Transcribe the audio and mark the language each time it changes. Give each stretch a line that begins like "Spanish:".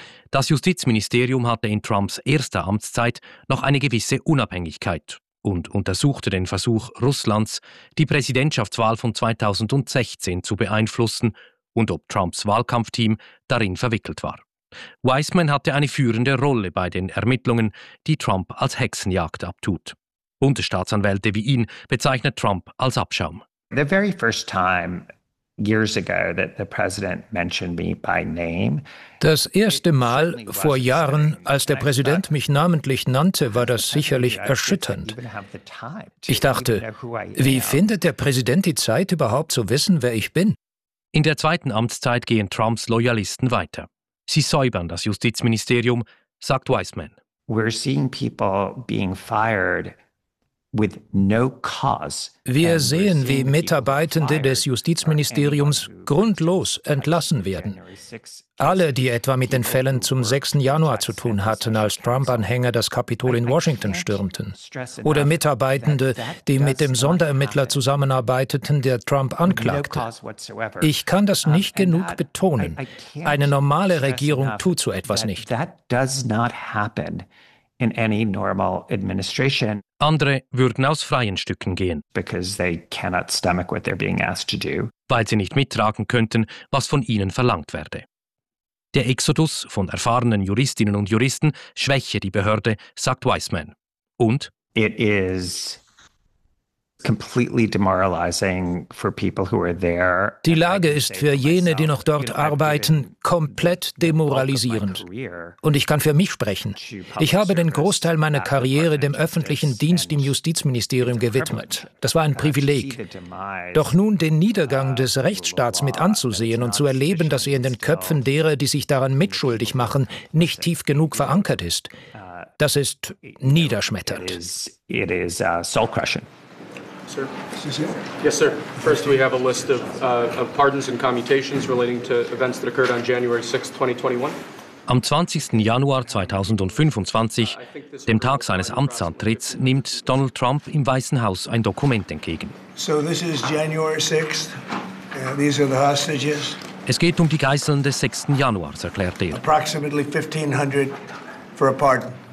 German: Das Justizministerium hatte in Trumps erster Amtszeit noch eine gewisse Unabhängigkeit und untersuchte den Versuch Russlands, die Präsidentschaftswahl von 2016 zu beeinflussen und ob Trumps Wahlkampfteam darin verwickelt war. Weissman hatte eine führende Rolle bei den Ermittlungen, die Trump als Hexenjagd abtut. Bundesstaatsanwälte wie ihn bezeichnet Trump als Abschaum.
English: The very first time years ago that the president mentioned me by name.
German: Das erste Mal vor Jahren, als der Präsident mich namentlich nannte, war das sicherlich erschütternd. Ich dachte, wie findet der Präsident die Zeit, überhaupt zu wissen, wer ich bin? In der zweiten Amtszeit gehen Trumps Loyalisten weiter. Sie säubern das Justizministerium, sagt Weissman.
English: We're seeing people being fired with no cause.
German: Wir sehen, wie Mitarbeitende des Justizministeriums grundlos entlassen werden. Alle, die etwa mit den Fällen zum 6. Januar zu tun hatten, als Trump-Anhänger das Kapitol in Washington stürmten. Oder Mitarbeitende, die mit dem Sonderermittler zusammenarbeiteten, der Trump anklagte. Ich kann das nicht genug betonen. Eine normale Regierung tut so etwas nicht.
English: That does not happen in any normal administration.
German: Andere würden aus freien Stücken gehen,
English: because they cannot stomach what they're being asked to do,
German: weil sie nicht mittragen könnten, was von ihnen verlangt werde. Der Exodus von erfahrenen Juristinnen und Juristen schwäche die Behörde, sagt Weissman. Und
English: it is completely demoralizing for people who are there.
German: Die Lage ist für jene, die noch dort arbeiten, komplett demoralisierend. Und ich kann für mich sprechen. Ich habe den Großteil meiner Karriere dem öffentlichen Dienst im Justizministerium gewidmet. Das war ein Privileg. Doch nun den Niedergang des Rechtsstaats mit anzusehen und zu erleben, dass er in den Köpfen derer, die sich daran mitschuldig machen, nicht tief genug verankert ist, das ist niederschmetternd.
English: It is soul-crushing. Sir. Yes, sir. First, we have a list of pardons and commutations relating to events that occurred on January 6, 2021.
German: Am 20. Januar 2025, dem Tag seines Amtsantritts, nimmt Donald Trump im Weißen Haus ein Dokument entgegen.
English: So this is January 6th. These are the hostages.
German: Es geht um die Geiseln des 6. Januar, erklärt er.
English: Approximately 1500 for a pardon.